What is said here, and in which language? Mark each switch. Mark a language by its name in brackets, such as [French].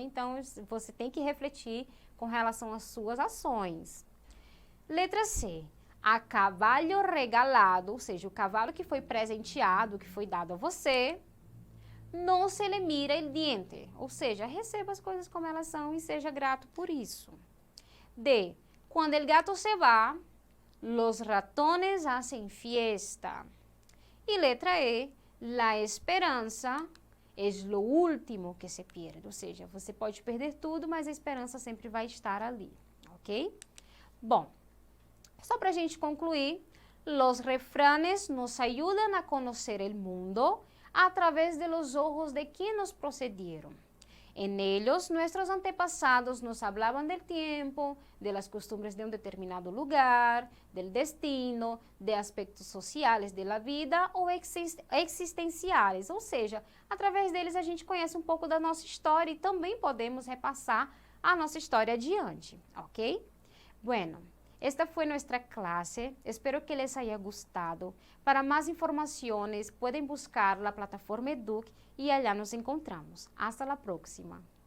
[Portuguese] Então, você tem que refletir com relação às suas ações. Letra C. A cavalo regalado, ou seja, o cavalo que foi presenteado, que foi dado a você, [Spanish] não se le mira el diente, [Portuguese] ou seja, receba as coisas como elas são e seja grato por isso. D. [Spanish] Quando el gato se va, los ratones hacen fiesta. [Portuguese] E letra E. [Spanish] La esperança es lo último que se pierde, [Portuguese] ou seja, você pode perder tudo, mas a esperança sempre vai estar ali, ok? Bom, só para a gente concluir, [Spanish] los refranes nos ayudan a conocer el mundo a través de los ojos de quien nos procedieron. En ellos, nuestros antepasados nos hablaban del tiempo, de las costumbres de un determinado lugar, del destino, de aspectos sociales de la vida [Portuguese] ou existenciais. Ou seja, através deles a gente conhece um pouco da nossa história e também podemos repassar a nossa história adiante, ok? [Spanish] Bueno. Esta fue nuestra clase, espero que les haya gustado. Para más informaciones pueden buscar la plataforma Educ y allá nos encontramos. Hasta la próxima.